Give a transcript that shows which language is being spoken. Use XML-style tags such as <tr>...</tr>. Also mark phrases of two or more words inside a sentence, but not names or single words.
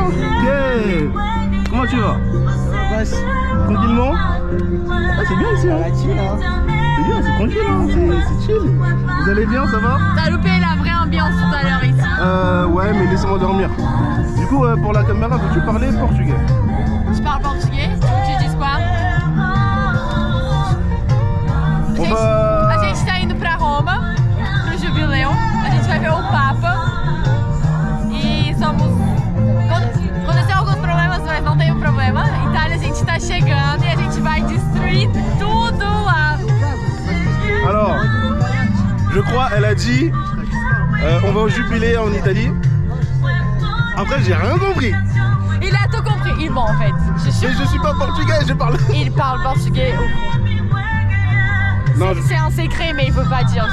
<fr>Yeah. Comment tu vas? Tranquillement? Ah, c'est bien ici, hein. C'est bien, c'est tranquille, hein. C'est chill. Vous allez bien, ça va? T'as loupé la vraie ambiance tout à l'heure ici. Ouais, mais laissez-moi dormir. Du coup, pour la caméra, veux-tu parler portugais? Je parle portugais, tu dis quoi?</fr> <pt>A gente tá indo pra Roma, pro jubileu. A gente vai ver o Papa. E somos... Aconteceu alguns problemas, mas não tem problema. Itália, a gente tá chegando e a gente vai destruir tudo lá.</pt> <fr>Alors, je crois, elle a dit, on va au jubilé en Italie. Après, j'ai rien compris. Il a tout compris. Il ment en fait. Mais je suis pas portugais, je parle... Il parle portugais. C'est un secret, mais il veut pas dire.</fr>